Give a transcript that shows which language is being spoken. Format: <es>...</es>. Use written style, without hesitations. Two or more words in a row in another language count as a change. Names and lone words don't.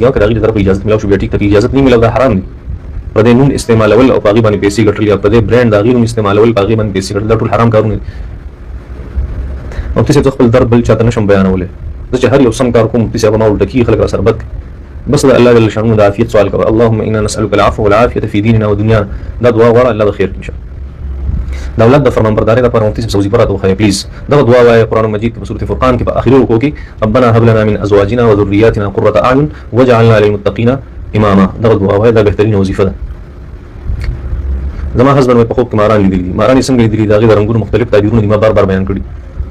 <ps>او که د هغې د طرفه اجازت میلاو شو بیا ټیک ته، اجازت نه میلاو دا حرام دي. په دې نوم استعمالول او په هغې باندې پیسې ګټل یا په دې برانډ د هغې نوم استعمالول په هغې باندې پیسې ګټل دا ټول حرام کارونه دي. مفتي صاحب، زه خپل درد بل چاته نشم بیانولی، زه چې هر یو سم کار کوم مفتي صاحب ما الټه کېږي، خلک را سره بد کوي. بس د الله جل شانه د عافیت سوال کوه،</ps> <ar>اللهم انا نسألک العفو والعافیة فی دیننا و دنیانا،</ar> <ps>دا دعا غواړه الله به خیر کړي انشاءالله. د اولاد د فرمانبردارۍ لپاره مفتي صاحب وظیفه راته وښایه پلیز. دغه دعا وایه قرآن مجید کې په سورة فرقان کې په آخري رکوع کې</ps> <ar>ربنا هب لنا من ازواجنا وذرياتنا قرة اعین واجعلنا للمتقین اماما،</ar> <ps>دغه دعا وایه، دا بهترینه وظیفه ده. زما هسبند مې په خوب کې ماران لیدلي دي، ماران یې څنګه لیدلي د هغې د رنګونو مختلف تعبیرونه دي ما بار بیان کړي.</ps>